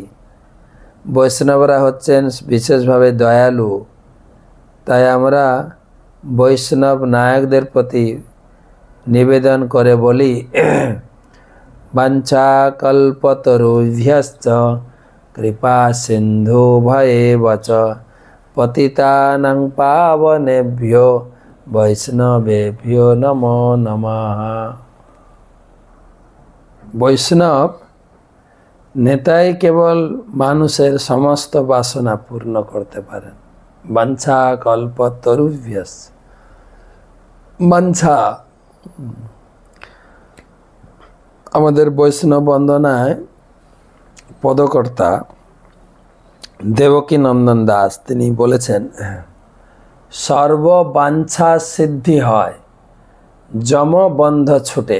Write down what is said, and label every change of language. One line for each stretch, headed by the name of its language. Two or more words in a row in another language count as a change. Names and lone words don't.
Bangla: বৈষ্ণবরা হচ্ছেন বিশেষভাবে দয়ালু। তাই আমরা বৈষ্ণব নায়কদের প্রতি নিবেদন করে বলি,
Sanskrit: বাঞ্ছা কল্পতরুভ্যশ্চ কৃপা সিন্ধু ভয়েবচ পতিতানাং পাবনেভ্যো বৈষ্ণবেভ্যো নমো নমঃ।
Bangla: বৈষ্ণব নেতাই কেবল মানুষের সমস্ত বাসনা পূর্ণ করতে পারেন।
Sanskrit: বাঞ্ছা কল্পতরুভ্যশ্চ,
Bangla: বাঞ্ছা আমাদের বৈষ্ণব বন্দনায় পদকর্তা দেবকী নন্দন দাস তিনি বলেছেন, সর্ব বাঞ্ছা সিদ্ধি হয়, যম বন্ধ ছুটে।